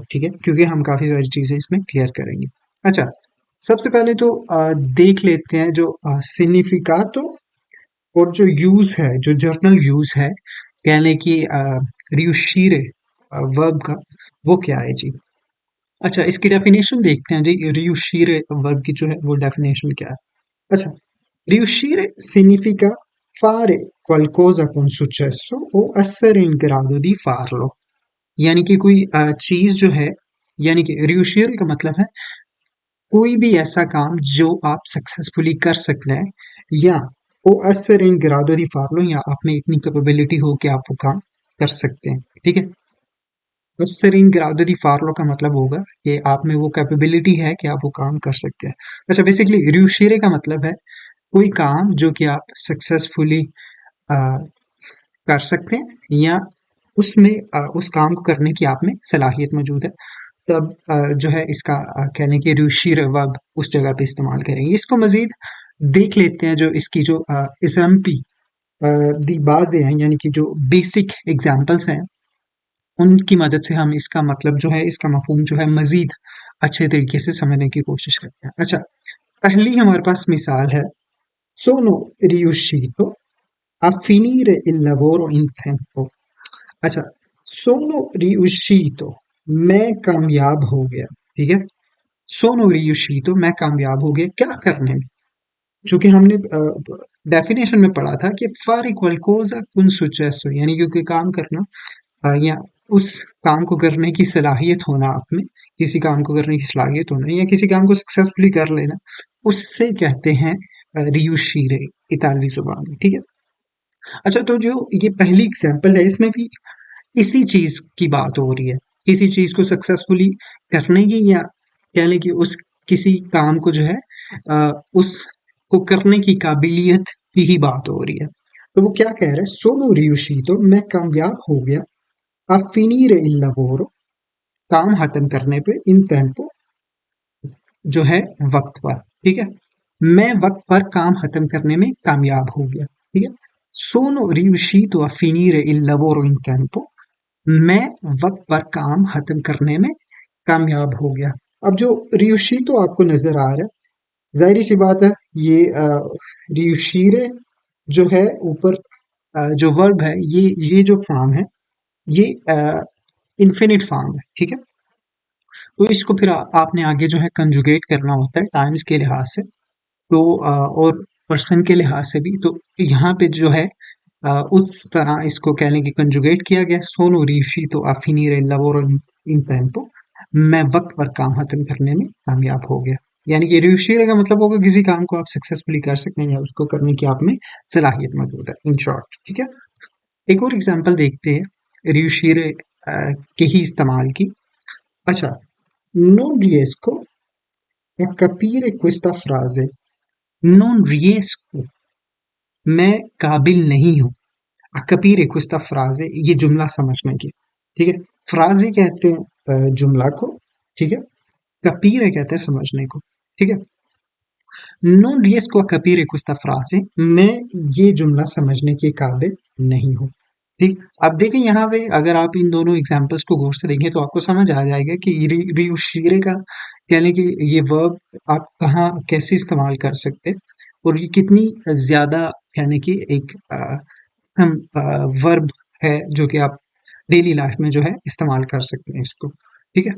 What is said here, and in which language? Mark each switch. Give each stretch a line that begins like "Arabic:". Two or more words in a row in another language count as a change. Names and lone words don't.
Hindi: ठीक है, क्योंकि हम काफ़ी सारी चीज़ें इसमें क्लियर करेंगे। अच्छा, सबसे पहले तो देख लेते हैं जो सिग्निफिकातो और जो यूज़ है, जो जर्नल यूज़ है, कह लें कि रियूशीरे वर्ब का, वो क्या है जी। अच्छा, इसकी डेफिनेशन देखते हैं जी। रियूशीरे वर्ब की जो है वो डेफिनेशन क्या है। अच्छा,
Italian: riuscire significa fare qualcosa con successo o essere in grado di farlo।
Hindi: यानी कि कोई चीज जो है, यानी कि रियूशियर का मतलब है कोई भी ऐसा काम जो आप सक्सेसफुली कर सकते हैं, या ओ
Italian: essere in grado di farlo,
Hindi: या आप में इतनी कैपेबिलिटी हो कि आप वो काम कर सकते हैं। ठीक है।
Italian: essere in grado di farlo
Hindi: का मतलब होगा कि आप में वो कैपेबिलिटी है कि आप वो काम कर सकते हैं। अच्छा, बेसिकली रियूशिरे का मतलब है कोई काम जो कि आप सक्सेसफुली कर सकते हैं, या उसमें उस काम को करने की आप में सलाहियत मौजूद है, तब जो है इसका कहने की रूशीर वर्ब उस जगह पे इस्तेमाल करेंगे। इसको मजीद देख लेते हैं, जो इसकी जो एग्जाम्पी दी बाजें हैं, यानी कि जो बेसिक एग्जाम्पल्स हैं, उनकी मदद से हम इसका मतलब जो है, इसका मफहूम जो है, मजीद अच्छे तरीके से समझने की कोशिश करते हैं। अच्छा, पहली हमारे पास मिसाल है,
Italian: sono riuscito a finire il lavoro in tempo। अच्छा, sono riuscito,
Hindi: मैं कामयाब हो गया। ठीक है।
Italian: sono riuscito,
Hindi: मैं कामयाब हो गया क्या करने में, जो कि हमने डेफिनेशन में पढ़ा था कि
Italian: fare qualcosa con successo,
Hindi: यानी कि कोई काम करना, या उस काम को करने की सलाहियत होना, आप में किसी काम को करने की सलाहियत होना, या किसी काम को सक्सेसफुली कर लेना, उससे कहते हैं रियूशीरे इतालवी जुबान में। ठीक है। अच्छा, तो जो ये पहली एग्जांपल है, इसमें भी इसी चीज की बात हो रही है, किसी चीज को सक्सेसफुली करने की, या कह लें कि उस किसी काम को जो है उसको करने की काबिलियत की ही बात हो रही है। तो वो क्या कह रहा है,
Italian: sono riuscito,
Hindi: मैं कामयाब हो गया,
Italian: a finire il lavoro,
Hindi: काम खत्म करने पे,
Italian: in tempo,
Hindi: जो है वक्त पर। ठीक है। मैं वक्त पर काम खत्म करने में कामयाब हो गया। ठीक है।
Italian: sono riuscito a finire il lavoro in tempo,
Hindi: मैं वक्त पर काम खत्म करने में कामयाब हो गया। अब जो रियोशीतो आपको नजर आ रहा है, जाहिर सी बात है, ये रियोशीरे जो है ऊपर, जो वर्ब है, ये जो फॉर्म है, ये
English: infinite form
Hindi: है, ठीक है। तो इसको फिर आपने आगे जो है कंजुगेट करना होता है टाइम्स के लिहाज से, तो और पर्सन के लिहाज से भी। तो यहाँ पे जो है उस तरह इसको कह लें कि कंजुगेट किया गया,
Italian: सोनो riuscito a finire il lavoro in tempo,
Hindi: मैं वक्त पर काम खत्म करने में कामयाब हो गया। यानी कि riuscire का मतलब होगा किसी काम को आप सक्सेसफुली कर सकते हैं या उसको करने की आप में सलाहियत मौजूद है,
English: in short,
Hindi: ठीक है। एक और एग्जांपल देखते हैं riuscire के ही इस्तेमाल की। अच्छा,
Italian: non riesco a capire questa frase, non riesco,
Hindi: मैं काबिल नहीं हूँ,
Italian: a capire questa frase,
Hindi: ये जुमला समझने की, ठीक है। फ्राजे कहते हैं जुमला को, ठीक है। capire कहते हैं समझने को, ठीक है।
Italian: non riesco a capire questa frase,
Hindi: मैं ये जुमला समझने के काबिल नहीं हूँ, ठीक। अब देखें यहाँ पे अगर आप इन दोनों एग्जाम्पल्स को गौर से देखें तो आपको समझ आ जाएगा कि रियुशीरे का यानी कि ये वर्ब आप कहाँ कैसे इस्तेमाल कर सकते हैं और ये कितनी ज्यादा यानी कि एक हम वर्ब है जो कि आप
English: daily life
Hindi: में जो है इस्तेमाल कर सकते हैं इसको, ठीक है।